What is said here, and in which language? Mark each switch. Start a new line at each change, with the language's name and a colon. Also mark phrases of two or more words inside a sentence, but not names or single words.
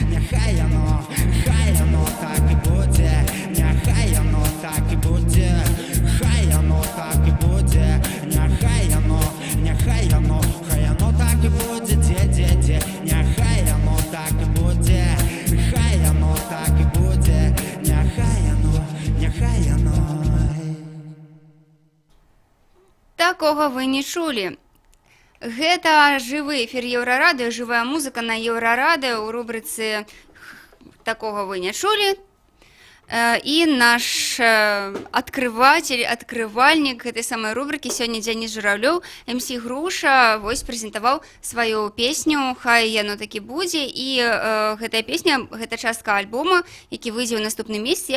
Ukrainian: так і буде, нехай оно так і буде, хай оно так і буде, нехай оно так і буде, де, нехай оно так і буде, хай оно так і буде, нехай оно.
Belarusian: Такого вы не чулі. Гэта жывы эфір Еўрарадыё, жывая музыка на Еўрарадыё ў рубрыцы «Такого вы не чулі». І наш адкрывальнік гэтай самай рубрыкі сёння Дзяніс Журавлёў, МС Груша, вось прэзентаваў сваю песню «Хай яно такі будзе», і гэтая песня, гэта частка альбома, які выйдзе ў наступным месяцы.